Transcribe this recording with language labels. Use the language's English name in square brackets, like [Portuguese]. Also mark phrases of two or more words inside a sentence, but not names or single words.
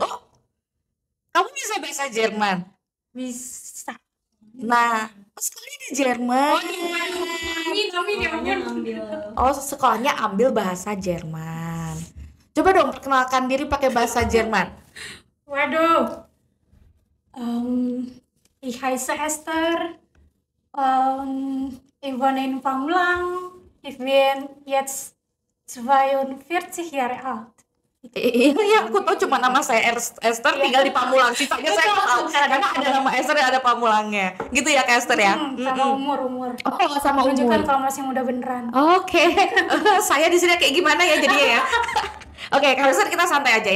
[Indonesian] Oh, kamu bisa bahasa Jerman? Bisa. Nah, sekolahnya di Jerman. Amin ya ampun. Oh, sekolahnya ambil bahasa Jerman. Coba dong perkenalkan diri pakai bahasa Jerman. Waduh. [German] Ich heiße Esther. Ich wohne in Pamulang. Ich bin jetzt 42 Jahre alt. [Indonesian] Ini aku tahu cuma nama saya Esther, tinggal di Pamulang. Sisanya saya nggak tahu karena ada nama Esther dan ada Pamulangnya. Gitu ya Kak Esther ya? Sama umur. Oh, sama Menunjukkan umur. kalau masih muda beneran. Oke. Saya di sini kayak gimana ya jadinya ya? Oke, Kak Esther, kita santai aja ya.